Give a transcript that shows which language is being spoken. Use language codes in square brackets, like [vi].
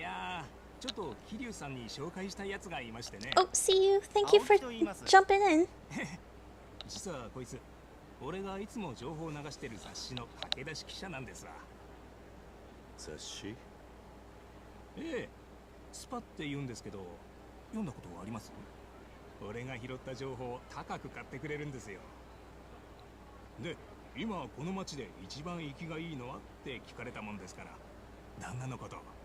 [ja] いやー、ちょっと桐生さんに紹介したいやつがいましてね。 [en] oh, see you. Thank you for jumping in. [ja] 実はこいつ、俺がいつも情報を流してる雑誌の駆け出し記者なんですわ。雑誌？ええ、スパって言うんですけど、読んだことあります？俺が拾った情報を高く買ってくれるんですよ。で、今この町で一番生きがいいのはって聞かれたもんですから、旦那のこと。